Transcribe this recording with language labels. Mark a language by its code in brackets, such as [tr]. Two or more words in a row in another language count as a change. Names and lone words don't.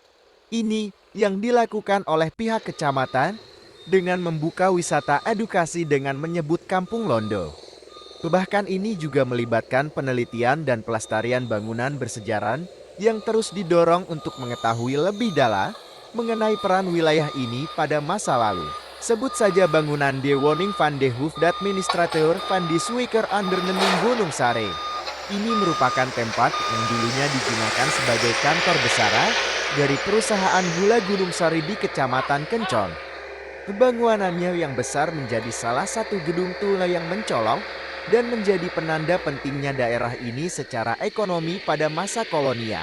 [id] Ini yang dilakukan oleh pihak kecamatan dengan membuka wisata edukasi dengan menyebut Kampung Londo. Bahkan ini juga melibatkan penelitian dan pelestarian bangunan bersejarah yang terus didorong untuk mengetahui lebih dalam mengenai peran wilayah ini pada masa lalu. Sebut saja bangunan De Woning van de Hoofdadministrateur van de Suiker Onderneming Gunung Sare. Ini merupakan tempat yang dulunya digunakan sebagai kantor besar dari perusahaan gula Gunung Sari di Kecamatan Kencong. Kebangunannya yang besar menjadi salah satu gedung tua yang mencolok dan menjadi penanda pentingnya daerah ini secara ekonomi pada masa kolonial.